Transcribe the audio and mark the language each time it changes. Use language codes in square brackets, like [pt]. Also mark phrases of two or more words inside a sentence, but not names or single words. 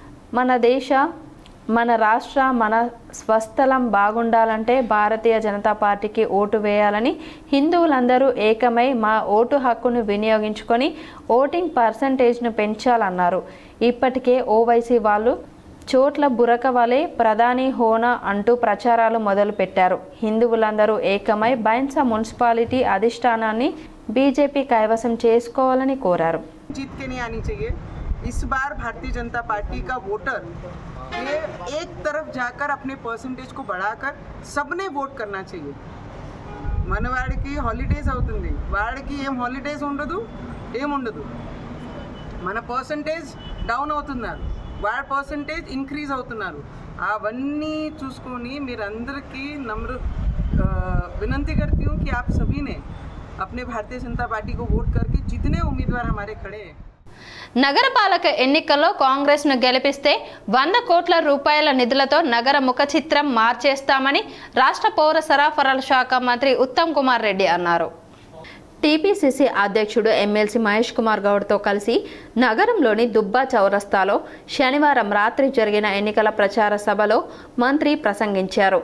[te] మన దేశ మన రాష్ట్ర మన స్వస్థలం బాగుండాలంటే భారతీయ జనతా పార్టీకి ఓటు వేయాలని హిందువులందరూ ఏకమై మా ఓటు హక్కును వినియోగించుకొని [en] voting percentage [te] పెంచాలన్నారు. ఇప్పటికే ఓవైసీ వాళ్ళు చోట్ల బురక వలె ప్రధాని హోనా అంటూ ప్రచారాలు మొదలుపెట్టారు. హిందువులందరూ ఏకమై బైన్సా మున్సిపాలిటీ అధిష్టానాన్ని బీజేపీ కైవసం చేసుకోవాలని కోరారు. [hi] जीत के नहीं आनी चाहिए. इस बार भारतीय जनता पार्टी का वोटर ये एक तरफ जाकर अपने परसेंटेज को बढ़ाकर सबने वोट करना चाहिए. [te] మన వాడికి హాలిడేస్ అవుతుంది, వాడికి ఏం హాలిడేస్ ఉండదు, ఏముండదు. మన [en] percentage down [te] అవుతున్నారు, వాడి [en] percentage increase [te] అవుతున్నారు. అవన్నీ చూసుకొని మీరందరికీ [hi] विनती करती हूँ कि आप सभी ने अपने भारतीय जनता पार्टी को वोट करके जितने उम्मीदवार हमारे खड़े हैं. [te] నగరపాలక ఎన్నికల్లో కాంగ్రెస్ను గెలిపిస్తే 100 కోట్ల రూపాయల నిధులతో నగర ముఖ చిత్రం మార్చేస్తామని రాష్ట్ర పౌర సరఫరాల శాఖ మంత్రి ఉత్తమ్ కుమార్ రెడ్డి అన్నారు. టీపీసీసీ అధ్యక్షుడు ఎమ్మెల్సీ మహేష్ కుమార్ గౌడ్తో కలిసి నగరంలోని దుబ్బా చౌరస్తాలో శనివారం రాత్రి జరిగిన ఎన్నికల ప్రచార సభలో మంత్రి ప్రసంగించారు.